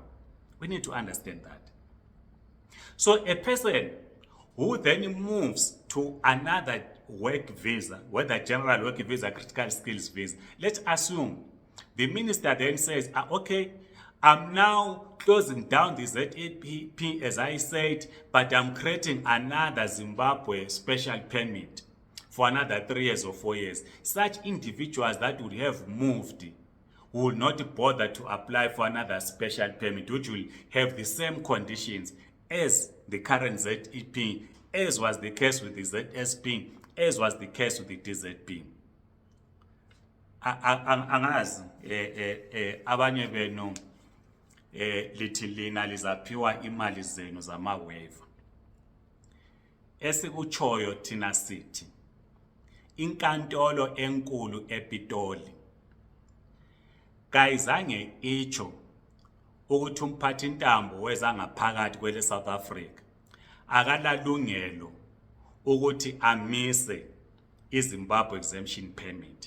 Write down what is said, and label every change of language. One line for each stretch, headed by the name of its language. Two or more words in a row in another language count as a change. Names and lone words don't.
English: We need to understand that. So a person who then moves to another work visa, whether general work visa, critical skills visa, let's assume the minister then says, okay, I'm now closing down the ZEP as I said, but I'm creating another Zimbabwe special permit for another 3 years or 4 years. Such individuals that would have moved will not bother to apply for another special permit, which will have the same conditions as the current ZEP, as was the case with the ZSP, as was the case with the DZP.
North Ndebele: Angazi abanye benu lithi lina lizaphiwa imali zenu zama-waiver. Esikuchoyo thina sithi inkantolo enkulu ePitoli kayizange icho ukuthi umphathintambo wezangaphakathi kwele South Africa akalalungelo ukuthi amise iZimbabwe
English: exemption permit.